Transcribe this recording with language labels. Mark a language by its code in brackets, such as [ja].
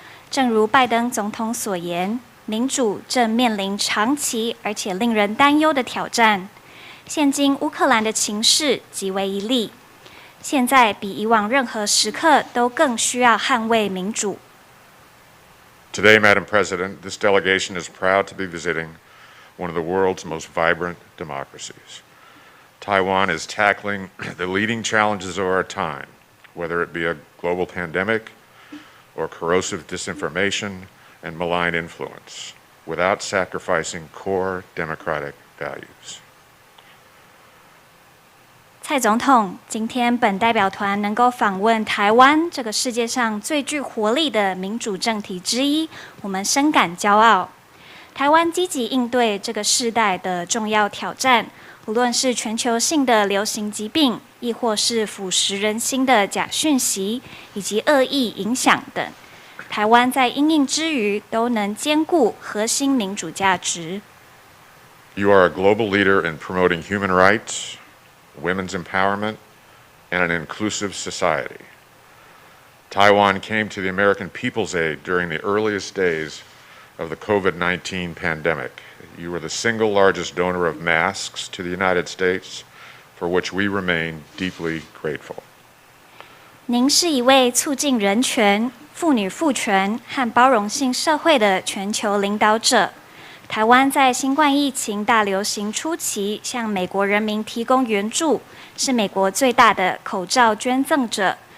[zh] 正如拜登总统所言，民主正面临长期而且令人担忧的挑战。现今乌克兰的情势极为一例，现在比以往任何时刻都更需要捍卫民主。 [en] Today, Madam President, this delegation is proud to be visiting one of the world's most vibrant democracies. Taiwan is tackling the leading challenges of our time, whether it be a global pandemic or corrosive disinformation and malign influence, without sacrificing core democratic values. [zh] 蔡总统，今天本代表团能够访问台湾这个世界上最具活力的民主政体之一，我们深感骄傲。台湾积极应对这个世代的重要挑战，无论是全球性的流行疾病，亦或是腐蚀人心的假讯息以及恶意影响等，台湾在因应之余都能兼顾核心民主价值。 [en] You are a global leader in promoting human rights, women's empowerment, and an inclusive society. Taiwan came to the American people's aid during the earliest days of the COVID-19 pandemic. You were the single largest donor of masks to the United States, for which we remain deeply grateful. [zh] 您是一位促进人权、妇女赋权和包容性社会的全球领导者。台湾在新冠疫情大流行初期向美国人民提供援助，是美国最大的口罩捐赠者。